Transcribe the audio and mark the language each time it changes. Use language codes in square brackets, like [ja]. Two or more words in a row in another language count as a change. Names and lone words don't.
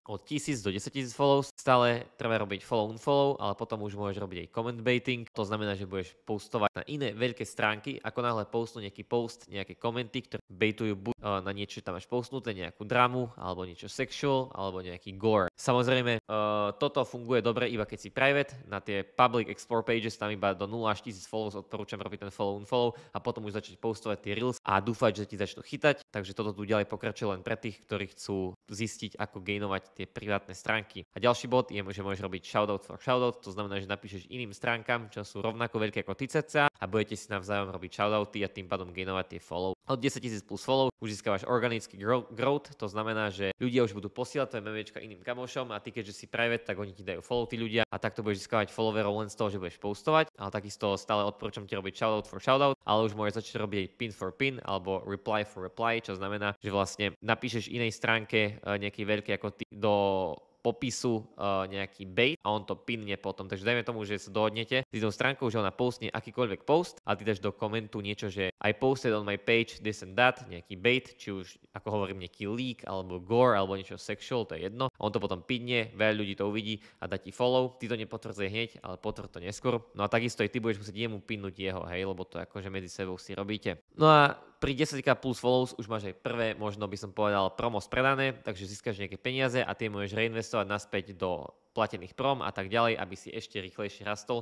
[sk] Od 1000 do 10 000 follows stále treba robiť [en] follow unfollow, [sk] ale potom už môžeš robiť aj [en] comment baiting. [sk] To znamená, že budeš postovať na iné veľké stránky, ako náhle postnú nejaký post, nejaké komenty, ktoré baitujú buď na niečo, čo tam máš postnuté, nejakú dramu, alebo niečo sexual, alebo nejaký gore. Samozrejme, toto funguje dobre iba keď si private, na tie [en] public explore pages [sk] tam iba do 0 až 1000 follows odporúčam robiť ten [en] follow unfollow [sk] a potom už začať postovať tie reels a dúfať, že ti začnú chytať. Takže toto tu ďalej pokračuje len pre tých, ktorí chcú zistiť, ako gainovať tie privátne stránky. A ďalší bod je, že môžeš robiť [en] shoutout for shoutout, [sk] to znamená, že napíšeš iným stránkam, čo sú rovnako veľké ako ty cca a budete si navzájom robiť shoutouty a tým pádom gainovať tie follow. Od 10 000 plus follow už získavaš organický growth, to znamená, že ľudia už budú posielať tvoje memečka iným kamošom a ty keďže si private, tak oni ti dajú follow tí ľudia a takto budeš získavať followerov len z toho, že budeš postovať, ale takisto stále odporúčam ti robiť [en] shoutout for shoutout, [sk] ale už môžeš začať robiť aj [en] pin for pin [sk] alebo [en] reply for reply, [sk] čo znamená, že vlastne napíšeš inej stránke nejaký veľký ako ty do popisu nejaký bait a on to pinne potom. Takže dajme tomu, že sa dohodnete s jednou stránkou, že ona postne akýkoľvek post a ty dáš do komentu niečo, že [en] I posted on my page this and that, [sk] nejaký bait, či už ako hovorím nejaký leak alebo gore alebo niečo sexual, to je jedno. On to potom pinne, veľa ľudí to uvidí a dá ti follow. Ty to nepotvrdzuje hneď, ale potvrď to neskôr. No a takisto aj ty budeš musieť jemu pinnúť jeho, hej, lebo to akože medzi sebou si robíte. No a pri 10k plus follows už máš aj prvé, možno by som povedal, promo spredané, takže získaš nejaké peniaze a tie môžeš reinvestovať naspäť do platených prom a tak ďalej, aby si ešte rýchlejšie rastol.